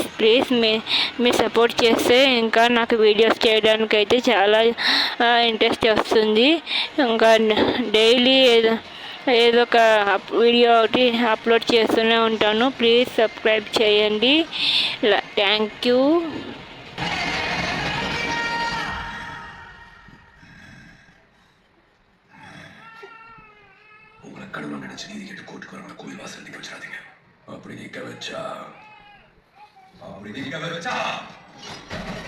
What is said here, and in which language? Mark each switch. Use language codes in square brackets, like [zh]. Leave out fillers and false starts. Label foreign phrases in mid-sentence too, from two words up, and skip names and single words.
[te] ప్లీజ్ మీరు సపోర్ట్ చేస్తే ఇంకా నాకు వీడియోస్ చేయడానికి అయితే చాలా ఇంట్రెస్ట్ వస్తుంది. ఇంకా డైలీ ఏదో ఒక వీడియో ఒకటి అప్లోడ్ చేస్తూనే ఉంటాను. ప్లీజ్ సబ్స్క్రైబ్ చేయండి. థ్యాంక్ యూ. [ta] உங்களை கடவுளை நினைச்சு நீதி கேட்டு கோர்ட்டுக்கு வரவங்க கோயில் வாசல் நிக்க வச்சிடாதீங்க. அப்படி நிக்க வச்சா